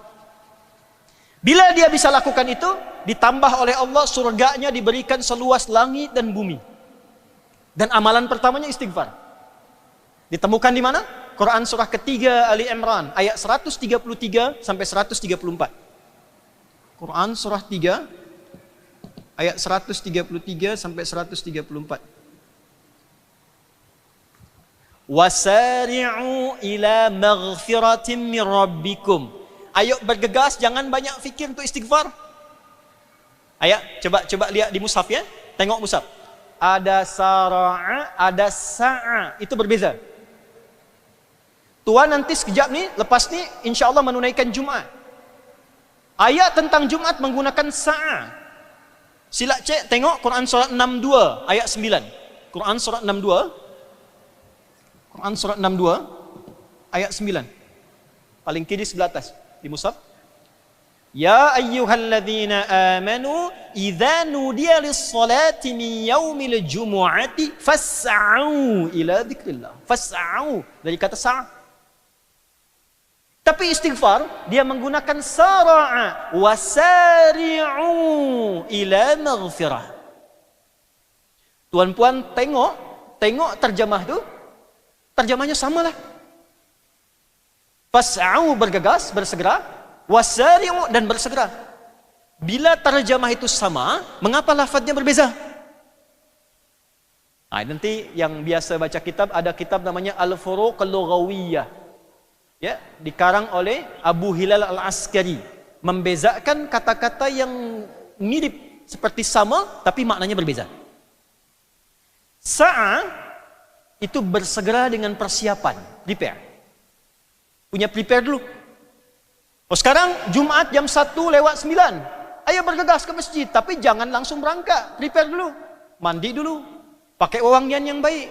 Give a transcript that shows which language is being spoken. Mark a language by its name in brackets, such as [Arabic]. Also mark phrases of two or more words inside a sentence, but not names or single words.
[Indonesian] Bila dia bisa lakukan itu, ditambah oleh Allah surganya diberikan seluas langit dan bumi. Dan amalan pertamanya istighfar. Ditemukan di mana? Quran surah ketiga Ali Imran ayat 133 sampai 134. Quran surah 3 ayat 133 sampai 134. [Arabic] وسارعوا إلى مغفرة من ربكم. [Indonesian] Ayo bergegas, jangan banyak fikir untuk istighfar. Ayo coba lihat di mushaf ya. Tengok mushaf. Ada sara'a, ada sa'a. Itu berbeza. Tuan nanti sekejap ni, lepas ni [Arabic] إن شاء الله [Indonesian] menunaikan Jumat. Ayat tentang Jumat menggunakan sa'a. Sila cek tengok Quran surat 62 ayat 9. Quran surat 62. Quran surat 62 ayat 9. Paling kiri sebelah atas di mushaf. [Arabic] يا أيها الذين آمنوا إذا نودي للصلاة من يوم الجمعة فاسعوا إلى ذكر الله. [Indonesian] Fas'au dari kata sa'. Tapi istighfar dia menggunakan [Arabic] سارع وسارعوا إلى مغفرة. [Indonesian] Tuan-puan tengok terjemah tu. Terjemahnya samalah. Fas'au bergegas, bersegera. Wasari'u dan bersegera. Bila terjemah itu sama, mengapa lafadznya berbeza? Nah, nanti yang biasa baca kitab, ada kitab namanya Al-Furuq Al-Lughawiyah. Ya, dikarang oleh Abu Hilal Al-Askari. Membezakan kata-kata yang mirip seperti sama, tapi maknanya berbeza. Sa'a itu bersegera dengan persiapan, prepare. Punya prepare dulu. Oh, sekarang Jumat jam 1:09. Ayo bergegas ke masjid, tapi jangan langsung berangkat. Prepare dulu. Mandi dulu. Pakai wewangian yang baik.